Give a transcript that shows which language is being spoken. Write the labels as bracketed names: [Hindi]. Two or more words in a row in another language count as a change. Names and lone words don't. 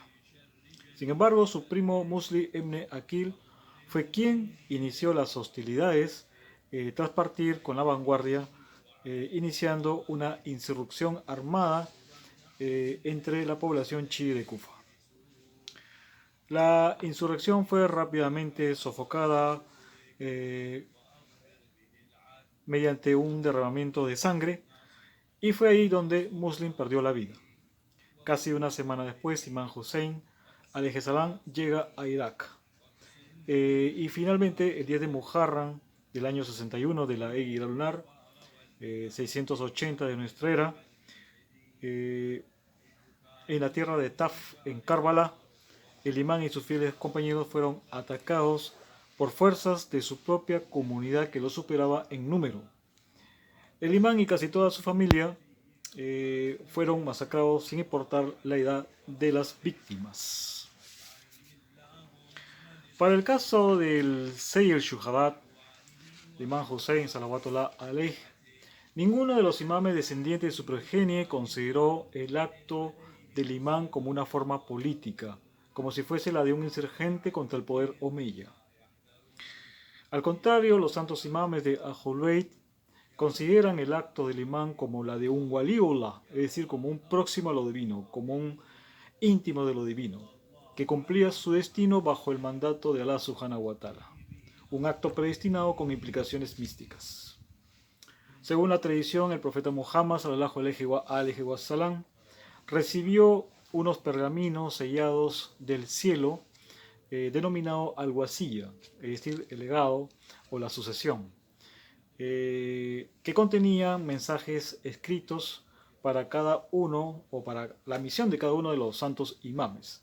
[Spanish] Sin embargo, su primo Musli ibn Aqil fue quien inició las hostilidades tras partir con la vanguardia, iniciando una insurrección armada entre la población chií de Kufa. La insurrección fue rápidamente sofocada mediante un derramamiento de sangre, y fue ahí donde Muslim perdió la vida. Casi una semana después, Imán Hussein [Arabic] عليه السلام [Spanish] llega a Irak. Y finalmente, el 10 de Muharram del año 61 de la Éguila lunar, 680 de nuestra era, en la tierra de Taf, en Karbala, el imán y sus fieles compañeros fueron atacados por fuerzas de su propia comunidad que lo superaba en número. El imán y casi toda su familia fueron masacrados sin importar la edad de las víctimas. Para el caso del Sayyid Shuhadat, el imán Hussein [Arabic] صلوات الله عليه, [Spanish] ninguno de los imames descendientes de su progenie consideró el acto del imán como una forma política, como si fuese la de un insurgente contra el poder omeya. Al contrario, los santos imames de Ahlul Bayt consideran el acto del imán como la de un waliullah, es decir, como un próximo a lo divino, como un íntimo de lo divino, que cumplía su destino bajo el mandato de Allah [Arabic] سبحانه وتعالى, [Spanish] un acto predestinado con implicaciones místicas. Según la tradición, el profeta Muhammad [Arabic] صلى الله عليه وسلم [Spanish] recibió unos pergaminos sellados del cielo denominado al-Wasiyya, es decir, el legado o la sucesión, que contenían mensajes escritos para cada uno o para la misión de cada uno de los santos imames.